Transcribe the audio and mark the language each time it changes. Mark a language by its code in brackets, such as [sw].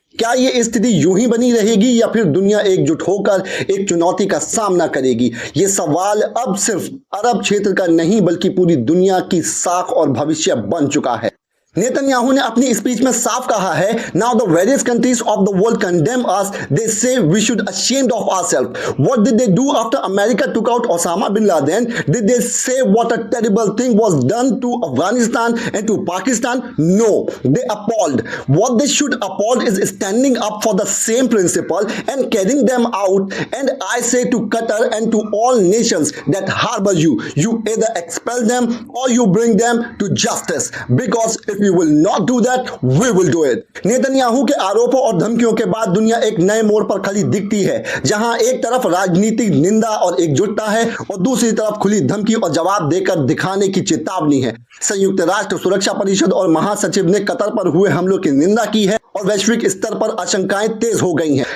[hi] क्या ये स्थिति यूं ही बनी रहेगी या फिर दुनिया एकजुट होकर एक चुनौती का सामना करेगी? ये सवाल अब सिर्फ अरब क्षेत्र का नहीं बल्कि पूरी दुनिया की साख और भविष्य बन चुका है। नेतन्याहू ने अपनी स्पीच में साफ कहा है, [en] Now the various countries of the world condemn us, they say we should ashamed of ourselves. What did they do after America took out Osama bin Laden? Did they say what a terrible thing was done to Afghanistan and to Pakistan? No, they appalled. What they should applaud is standing up for the same principle and carrying them out. And I say to Qatar and to all nations that harbor you, you either expel them or you bring them to justice. Because if you will not do that, we will do it. [hi] Netanyahu के आरोपों और धमकियों के बाद दुनिया एक नए मोड़ पर खड़ी दिखती है, जहां एक तरफ राजनीतिक निंदा और एकजुटता है और दूसरी तरफ खुली धमकी और जवाब देकर दिखाने की चेतावनी है। संयुक्त राष्ट्र सुरक्षा परिषद और महासचिव ने कतर पर हुए हमलों की निंदा की है और वैश्विक स्तर पर आशंकाएं तेज हो गई हैं।